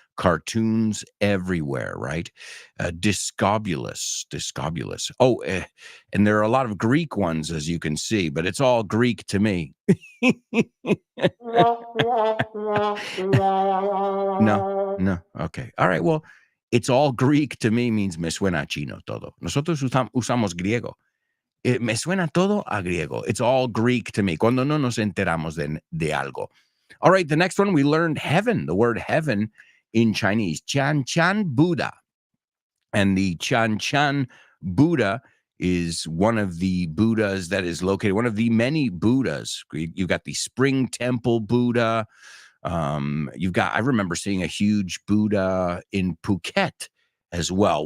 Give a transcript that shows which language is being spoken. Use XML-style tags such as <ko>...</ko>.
<en>cartoons everywhere, right? Discobulus. Oh, and there are a lot of Greek ones, as you can see, but it's all Greek to me. No. Okay. All right. Well, it's all Greek to me means</en> <es>me suena chino todo. Nosotros usamos griego. Me suena todo a griego.</es> <en>It's all Greek to me.</en> <es>Cuando no nos enteramos de algo.</es> <en>All right. The next one, we learned heaven, the word heaven in Chinese. Chan Chan Buddha. And the Chan Chan Buddha is one of the Buddhas that is located, one of the many Buddhas. You've got the Spring Temple Buddha. I remember seeing a huge Buddha in Phuket as well.</en>